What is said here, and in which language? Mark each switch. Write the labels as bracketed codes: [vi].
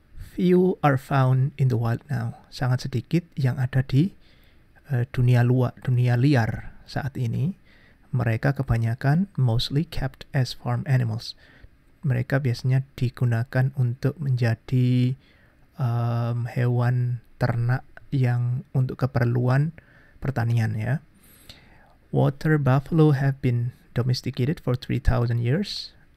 [en] Few are found in the wild now. [id] Sangat sedikit yang ada di dunia liar saat ini. Mereka kebanyakan [en] mostly kept as farm animals. [id] Mereka biasanya digunakan untuk menjadi hewan ternak yang untuk keperluan pertanian ya. [en] Water buffalo have been domesticated for 3,000 years.